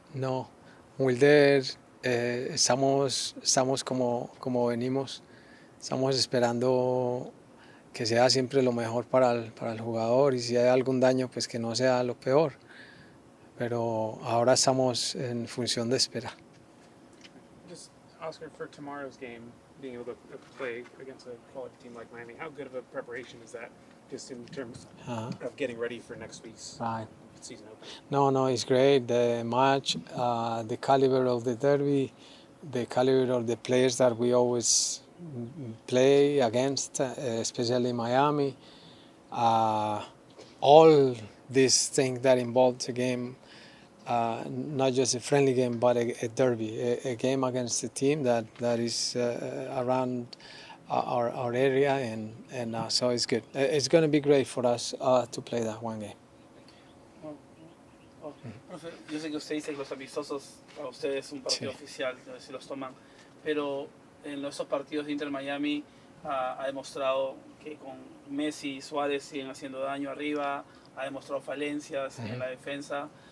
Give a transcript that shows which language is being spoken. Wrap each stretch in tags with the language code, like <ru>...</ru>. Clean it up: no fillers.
<es>No, Wilder, estamos como venimos, estamos esperando que sea siempre lo mejor para el jugador, y si hay algún daño, pues que no sea lo peor. Pero ahora estamos en función de esperar.</es> <en>Just Oscar, for tomorrow's game, being able to play against a quality team like Miami, how good of a preparation is that, just in terms of getting ready for next week's season opener? No, it's great. The match, the caliber of the derby, the caliber of the players that we always play against, especially Miami. All these things that involve the game, not just a friendly game, but a derby, a game against a team that is around our area, and so it's good. It's going to be great for us to play that one game.</en> <es>Profe, yo sé que usted dice que los amistosos a ustedes es un partido oficial, si los toman, pero en esos partidos de Inter Miami ha demostrado que con Messi y Suárez siguen haciendo daño arriba, ha demostrado falencias en la defensa.</es>